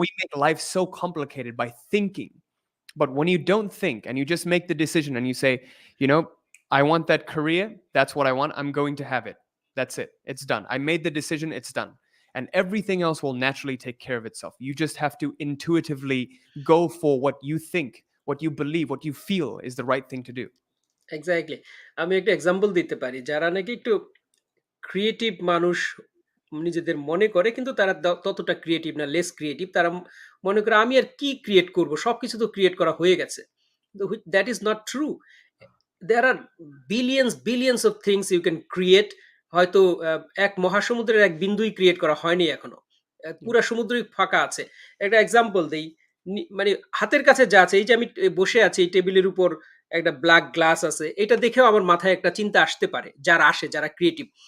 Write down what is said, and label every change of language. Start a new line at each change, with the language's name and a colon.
English: we make life so complicated by thinking. But when you don't think and you just make the decision and you say, you know, I want that career, that's what I want, I'm going to have it. That's it. It's done. I made the decision, it's done. And everything else will naturally take care of itself. You just have to intuitively go for what you think, what you believe, what you feel is the right thing to do.
Bangla: Exactly. আমি একটা example দিতে পারি। যারা নাকি একটু creative মানুষ নিজেদের মনে করে, কিন্তু তারা ততটা ক্রিয়েটিভ না, লেস ক্রিয়েটিভ। তারা মনে করে আমি আর কি ক্রিয়েট করব? সবকিছু তো ক্রিয়েট করা হয়ে গেছে। কিন্তু
English: That is not true. there are billions of things you can create.
Bangla: হয়তো এক মহাসমুদ্রের এক বিন্দুই ক্রিয়েট করা হয়নি এখনো।
English: Yeah.
Bangla: পুরা সমুদ্রই ফাঁকা আছে। একটা এক্সাম্পল দেই। মানে হাতের কাছে যা আছে, এই যে আমি বসে আছি এই টেবিলের উপর একটা ব্ল্যাক গ্লাস আছে। এটা দেখেও আমার মাথায় একটা চিন্তা আসতে পারে। যারা ক্রিয়েটিভ।